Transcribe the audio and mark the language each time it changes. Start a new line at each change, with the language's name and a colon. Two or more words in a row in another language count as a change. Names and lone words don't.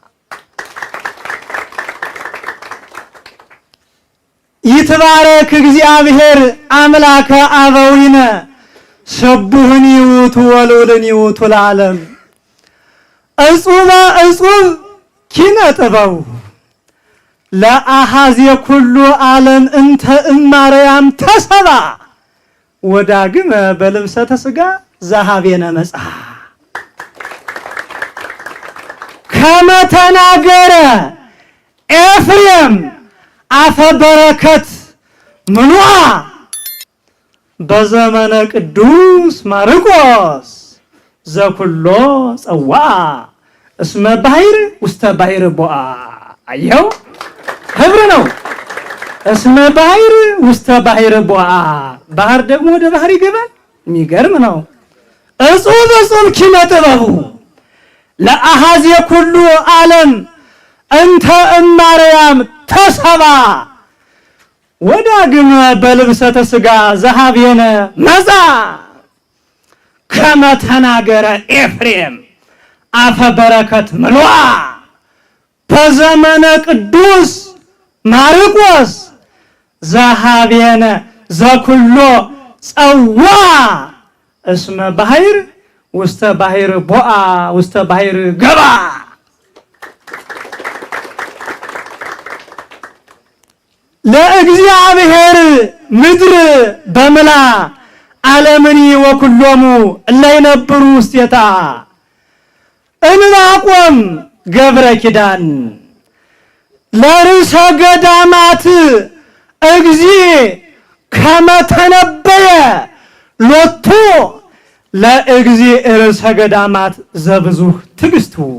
Geez: ይትባረክ እግዚአብሔር አምላከ አበዊነ ስቡሕኒ ውእቱ ወልዑልኒ ውእቱ ለዓለም። እጹበ እጹብ ኪነ ጥበቡ ለአሃዜ ኩሉ ዓለም እንተ እማርያም ተሰባ ወዳግመ በልብሰተ ሥጋ ዘኀቤነ መጽአ ከመ ተናገረ ኤፍሬም አፈ በረከት ምኑዓ በዘመነ ቅዱስ ማርቆስ ዘኩሎ ጸዋዓ እስመ ባሕር ውስተ ባሕር ቦአ።
Amharic: አየው ህብር ነው።
Geez: እስመ ባሕር ውስተ ባሕር ቦአ፣
Amharic: ባህር ደግሞ ወደ ባህር ይገባል። የሚገርም ነው።
Geez: እጹብ እጹብ ኪነ ጥበቡ ለአሃዜ ኩሉ ዓለም እንተ እማርያም ተሰባ ወዳግመ በልብሰተ ሥጋ ዘኀቤነ መጽአ ከመ ተናገረ ኤፍሬም አፈ በረከት ምሉዓ በዘመነ ቅዱስ ማርቆስ ዘኀቤነ ዘኩሎ ጸዋዓ እስመ ባሕር ውስተ ባሕር ቦአ ውስተ ባሕር ገባ። ለእግዚአብሔር ምድር በምላ ዓለምኒ ወኩሎሙ እለ ይነብሩ ውስቴታ ዕንባቆም ገብረ ኪዳን ለርእሰ ገዳማት እግዚእ ከመ ተነበየ ሎቱ ለእግዚእ ርእሰ ገዳማት ዘብዙሕ ትዕግሥቱ።